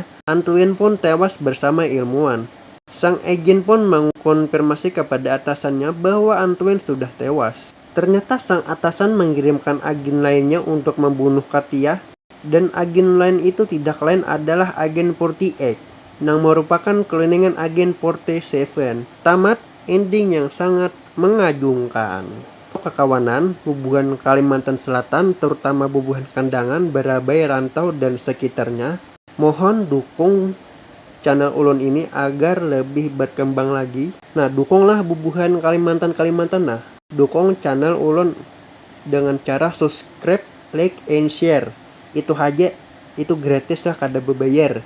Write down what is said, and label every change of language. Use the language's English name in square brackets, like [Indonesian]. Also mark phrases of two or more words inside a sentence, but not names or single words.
[Indonesian] Antoine pun tewas bersama ilmuwan. Sang agen pun mengkonfirmasi kepada atasannya bahwa Antoine sudah tewas. Ternyata sang atasan mengirimkan agen lainnya untuk membunuh Katia. Dan agen lain itu tidak lain adalah agen 48 yang merupakan kliningan agen 47. Tamat ending yang sangat mengagumkan. Kekawanan, hubungan Kalimantan Selatan, terutama Bubuhan Kandangan, Barabai, Rantau, dan sekitarnya. Mohon dukung channel Ulun ini agar lebih berkembang lagi. Nah, dukunglah Bubuhan Kalimantan. Nah, dukung channel Ulun dengan cara [English] subscribe, like, and share. [Banjar] Itu aja, itu gratis lah, kada bebayar.